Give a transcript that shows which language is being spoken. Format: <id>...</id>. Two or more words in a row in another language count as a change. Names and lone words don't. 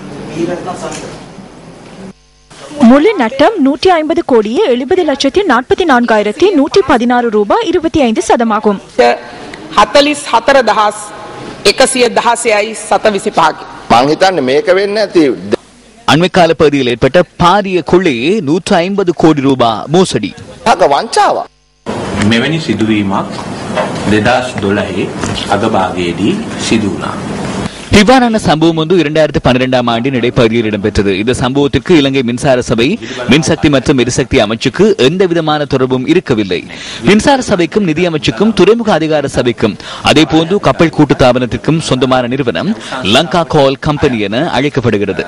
<ta>முழு நட்டம் 150 கோடியே 70,44,116 ரூபாய் 25 சதமாகும். 44,725. அண்மைக்கால பகுதியில் ஏற்பட்ட பாரிய கொள்ளையே 150 கோடி ரூபாய் மோசடி.</ta> <si>මෙවැනි සිදුවීමක් 2012 අගභාගයේදී සිදු වුණා.</si> <ta>இவ்வாறான சம்பவம் 2012ஆம் ஆண்டின் இடைப்பகுதியில் இடம்பெற்றது. இந்த சம்பவத்திற்கு இலங்கை மின்சார சபை, மின்சக்தி மற்றும் எரிசக்தி அமைச்சுக்கு எந்த விதமான தொடர்பும் இருக்கவில்லை. மின்சார சபைக்கும் நிதி அமைச்சுக்கும் துறைமுக அதிகார சபைக்கும் அதே போன்று கப்பல் கூட்டுத்தாபனத்திற்கும் சொந்தமான நிறுவனம் லங்கா கோல் கம்பெனி என அழைக்கப்படுகிறது.</ta>